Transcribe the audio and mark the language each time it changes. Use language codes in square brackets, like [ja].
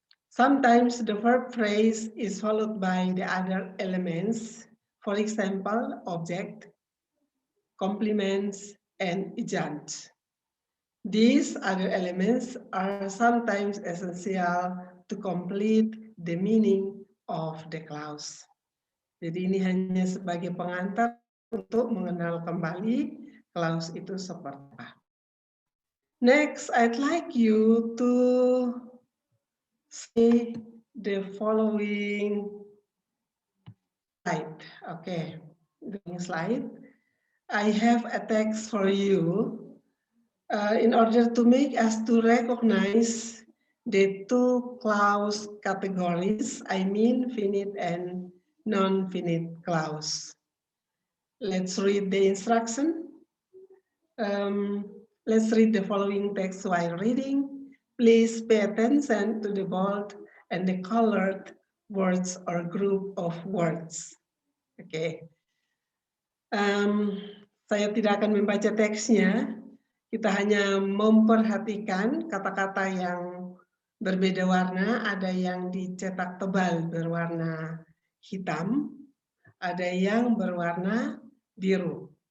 [en] Sometimes the verb phrase is followed by the other elements, for example, object, complements, and agent. These other elements are sometimes essential to complete the meaning of the clause. [id] Jadi ini hanya sebagai pengantar untuk mengenal kembali clause itu seperti apa. [en] Next, I'd like you to see the following slide. Okay, the slide. I have a text for you in order to make us to recognize the two clause categories, I mean finite and non-finite clause. Let's read the instruction. Let's read the following text while reading. Please pay attention to the bold and the colored words or group of words. Okay. [id] Saya tidak akan membaca teksnya. Kita hanya memperhatikan kata-kata yang berbeda warna. Ada yang dicetak tebal berwarna hitam, ada yang berwarna biru.